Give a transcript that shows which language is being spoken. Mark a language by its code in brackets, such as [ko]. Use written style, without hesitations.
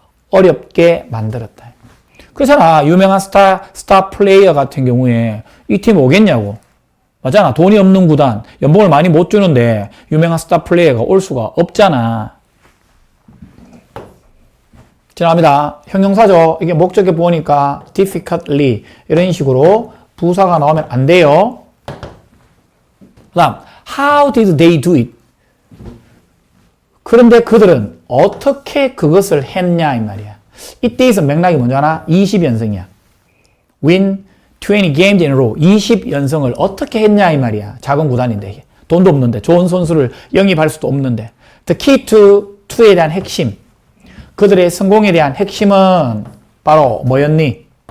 [ko] 어렵게 만들었다. 그렇잖아. 유명한 스타 플레이어 같은 경우에 이 팀 오겠냐고. 맞잖아. 돈이 없는 구단, 연봉을 많이 못 주는데 유명한 스타 플레이어가 올 수가 없잖아. 지나갑니다. 형용사죠. 이게 목적에 보니까 difficultly 이런 식으로 부사가 나오면 안 돼요. 그 다음 [en] how did they do it? [ko] 그런데 그들은 어떻게 그것을 했냐 이 말이야. 이때에서 맥락이 뭔지 아나? 20연승이야. [en] win 20 games in a row. [ko] 20연승을 어떻게 했냐 이 말이야. 작은 구단인데 돈도 없는데 좋은 선수를 영입할 수도 없는데 [en] the key to [ko] 에 대한 핵심, 그들의 성공에 대한 핵심은 바로 뭐였니?